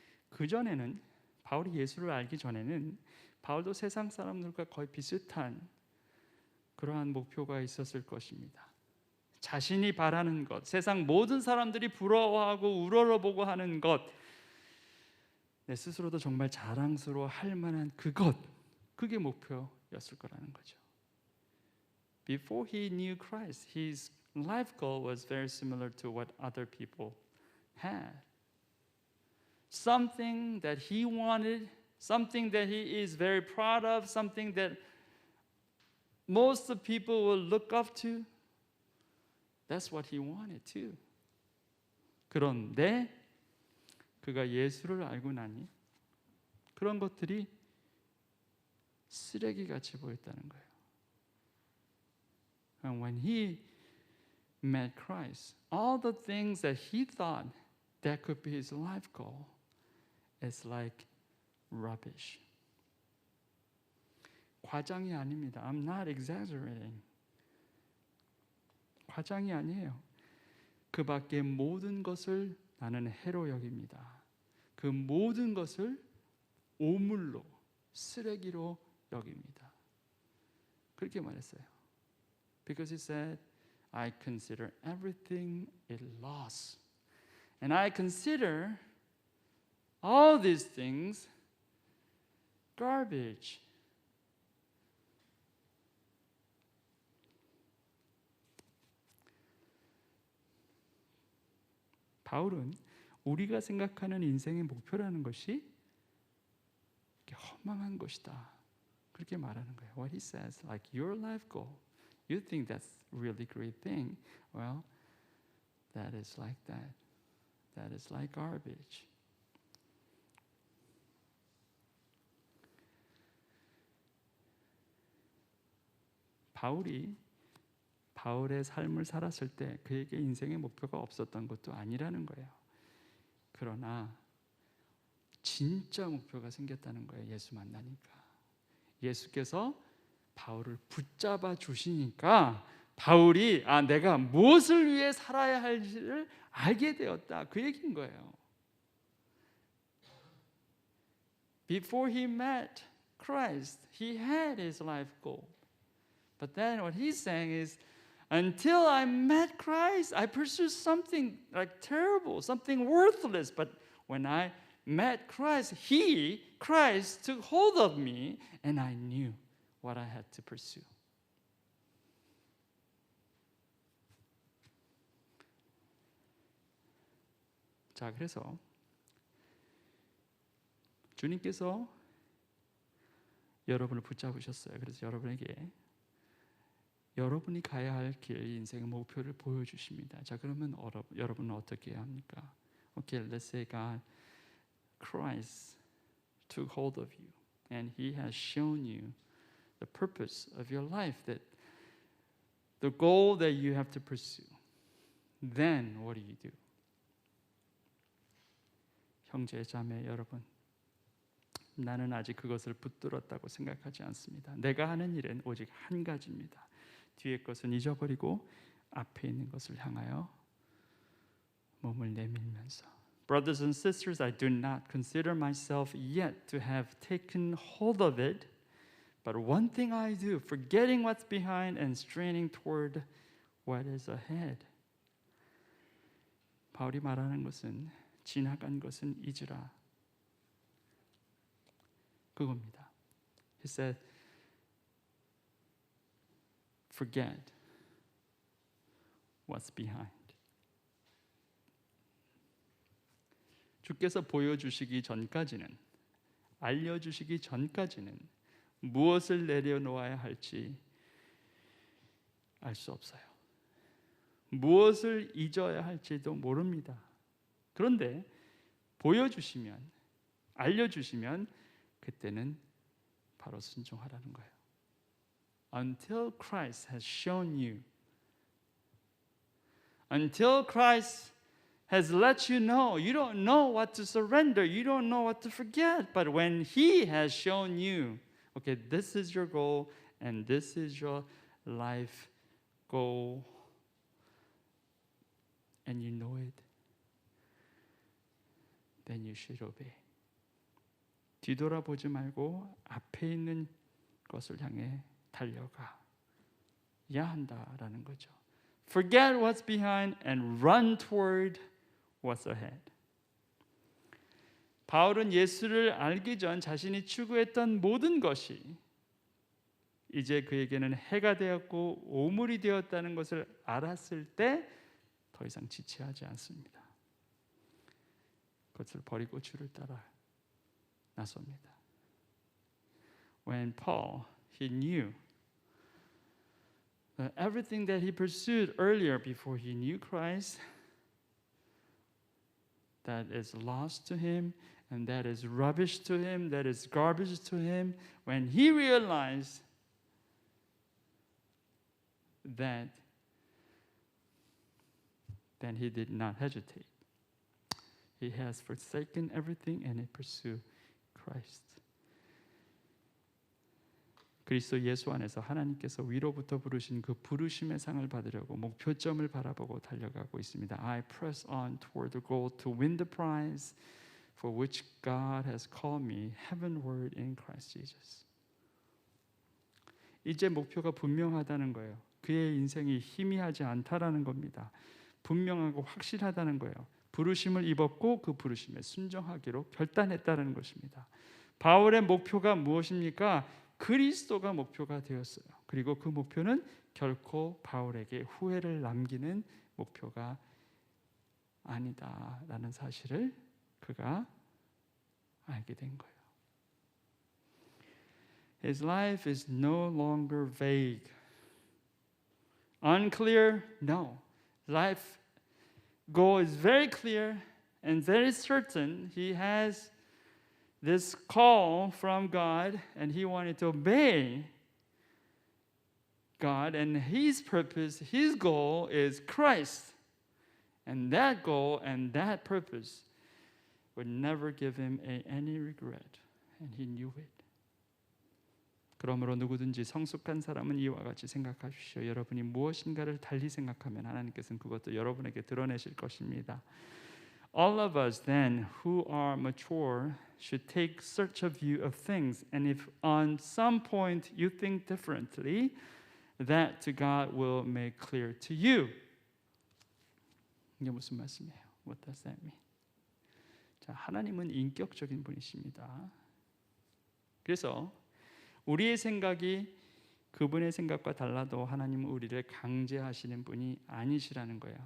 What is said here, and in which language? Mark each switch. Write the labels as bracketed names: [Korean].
[Korean] 그 전에는 바울이 예수를 알기 전에는 바울도 세상 사람들과 거의 비슷한 그러한 목표가 있었을 것입니다. 자신이 바라는 것, 세상 모든 사람들이 부러워하고 우러러보고 하는 것, 내 스스로도 정말 자랑스러워할 만한 그것, 그게 목표였을 거라는 거죠. [English] Before he knew Christ, his life goal was very similar to what other people had. Something that he wanted, something that he is very proud of, something that most of people will look up to. That's what he wanted too. [Korean] 그런데 그가 예수를 알고 나니 그런 것들이 쓰레기같이 보였다는 거예요. [English] And when he met Christ, all the things that he thought that could be his life goal is like rubbish. [Korean] 과장이 아닙니다. [English] I'm not exaggerating. [Korean] 과장이 아니에요. 그 밖의 모든 것을 나는 해로 여깁니다. 그 모든 것을 오물로, 쓰레기로 여깁니다. 그렇게 말했어요. [English] Because he said, I consider everything a loss. And I consider all these things garbage. [Korean] 바울은 우리가 생각하는 인생의 목표라는 것이 허망한 것이다. 그렇게 말하는 거예요. [English] What he says, like your life goal, you think that's really great thing. Well, that is like that. That is like garbage. [Korean] 바울의 삶을 살았을 때 그에게 인생의 목표가 없었던 것도 아니라는 거예요. 그러나 진짜 목표가 생겼다는 거예요. 예수 만나니까. 예수께서 바울을 붙잡아 주시니까 바울이 내가 무엇을 위해 살아야 할지를 알게 되었다. 그 얘기인 거예요. [English] Before he met Christ, he had his life goal. But then what he's saying is, until I met Christ, I pursued something like terrible, something worthless. But when I met Christ, Christ took hold of me, and I knew what I had to pursue. [Korean] 자, 그래서 주님께서 여러분을 붙잡으셨어요. 그래서 여러분에게 여러분이 가야 할 길, 인생의 목표를 보여주십니다. 자, 그러면 여러분은 어떻게 해야 합니까? [English] Okay, let's say God, Christ took hold of you, and He has shown you the purpose of your life, that the goal that you have to pursue. Then what do you do? [Korean] 형제, 자매 여러분, 나는 아직 그것을 붙들었다고 생각하지 않습니다. 내가 하는 일은 오직 한 가지입니다. 뒤의 것은 잊어버리고 앞에 있는 것을 향하여 몸을 내밀면서 [English] Brothers and sisters, I do not consider myself yet to have taken hold of it, but one thing I do, forgetting what's behind and straining toward what is ahead. [Korean] 바울이 말하는 것은 지나간 것은 잊으라. 그겁니다. [English] He said, forget what's behind. [Korean] 주께서 보여주시기 전까지는, 알려주시기 전까지는 무엇을 내려놓아야 할지 알 수 없어요. 무엇을 잊어야 할지도 모릅니다. 그런데 보여주시면, 알려주시면 그때는 바로 순종하라는 거예요. [English] Until Christ has shown you, until Christ has let you know, you don't know what to surrender, you don't know what to forget. But when He has shown you, okay, this is your goal and this is your life goal, and you know it, then you should obey. [Korean] 뒤돌아보지 말고 앞에 있는 것을 향해 달려가야 한다라는 거죠. [English] Forget what's behind and run toward what's ahead. [Korean] 바울은 예수를 알기 전 자신이 추구했던 모든 것이 이제 그에게는 해가 되었고 오물이 되었다는 것을 알았을 때 더 이상 지체하지 않습니다. 그것을 버리고 주를 따라 나섭니다. [English] When Paul, he knew that everything that he pursued earlier before he knew Christ, that is lost to him and that is rubbish to him, that is garbage to him, when he realized that, then he did not hesitate. He has forsaken everything and he pursued Christ. [Korean] 그리스도 예수 안에서 하나님께서 위로부터 부르신 그 부르심의 상을 받으려고 목표점을 바라보고 달려가고 있습니다. [English] I press on toward the goal to win the prize for which God has called me heavenward in Christ Jesus. [Korean] 이제 목표가 분명하다는 거예요. 그의 인생이 희미하지 않다라는 겁니다. 분명하고 확실하다는 거예요. 부르심을 입었고 그 부르심에 순종하기로 결단했다는 것입니다. 바울의 목표가 무엇입니까? 그리스도가 목표가 되었어요. 그리고 그 목표는 결코 바울에게 후회를 남기는 목표가 아니다라는 사실을 그가 알게 된 거예요. [English] His life is no longer vague. Unclear? No. Life goal is very clear and very certain. He has this call from God and he wanted to obey God, and his purpose, his goal is Christ. And that goal and that purpose would never give him any regret, and he knew it. [Korean] 그러므로 누구든지 성숙한 사람은 이와 같이 생각하십시오. 여러분이 무엇인가를 달리 생각하면 하나님께서는 그것도 여러분에게 드러내실 것입니다. [English] All of us then who are mature should take such a view of things, and if on some point you think differently, that to God will make clear to you. [Korean] 이게 무슨 말씀이에요? [English] What does that mean? [Korean] 자, 하나님은 인격적인 분이십니다. 그래서 우리의 생각이 그분의 생각과 달라도 하나님은 우리를 강제하시는 분이 아니시라는 거예요.